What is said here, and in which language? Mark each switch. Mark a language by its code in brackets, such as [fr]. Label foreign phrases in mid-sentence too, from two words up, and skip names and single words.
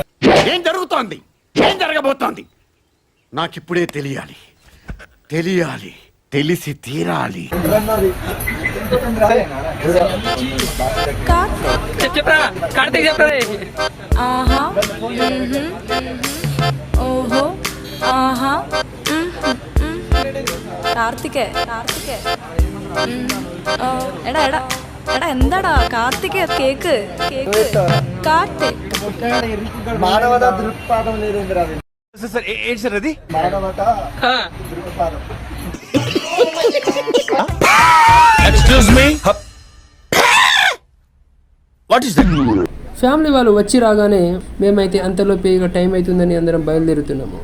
[te] ఏం జరుగుతోంది, ఏం జరగబోతోంది నాకిప్పుడే తెలియాలి. తెలిసి తీరాలి. చెప్పరా కార్తీక్ చెప్పరా. ఆహా ఓహో ఆహా [ml] കാർത്തികേ എടാ എടാ എടാ എന്താടാ കാർത്തികേ കേക്ക് കാട്ട് [te] మానవత దృక్పాదం లేదేంద్రా అది. ఏంటి సార్ అది? మానవత దృక్పాదం. [en] Excuse me, what is that? [te] ఫ్యామిలీ వాళ్ళు వచ్చి రాగానే మేమైతే అంతలోపే ఇక టైం అవుతుందని అందరం బయలుదేరుతున్నాము.